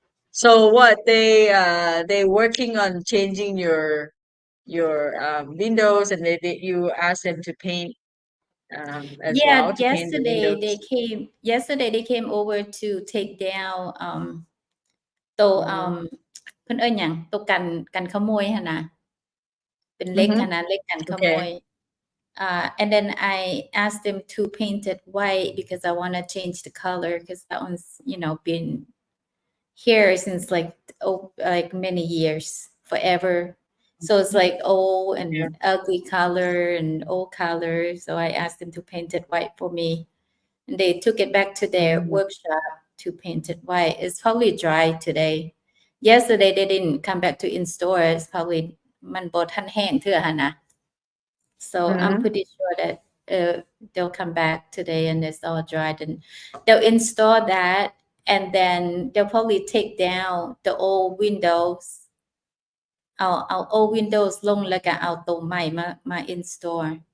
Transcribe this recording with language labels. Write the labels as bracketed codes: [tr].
[en] So what they working on changing your windows, and they you ask them to paint as Yeah, well, to paint the windows. yesterday they came over to take down โต๊ะ Mm. [tts] เพิ่นเอิ้นหยังโต๊ะกันขโมยหั้นน่ะเป็นเหล็กหั้น Mm-hmm. น่ะเหล็กกันขโม [en] Okay. ย and then I asked them to paint it white because I want to change the color because that one's been here since like many years forever, so it's like old and Yeah. ugly color and old color, so I asked them to paint it white for me, and they took it back to their workshop to paint it white. It's probably dry today. Yesterday they didn't come back to install it. It's probably [tts] มันบ่ทันแห้งเทื่อหั่นน่ะ [en] so I'm Mm-hmm. pretty sure that they'll come back today and it's all dried, and they'll install that, and then they'll probably take down the old windows [tts] เอา [en] old windows [tts] ลงแล้วก็เอาตัวใหม่มา [en] install.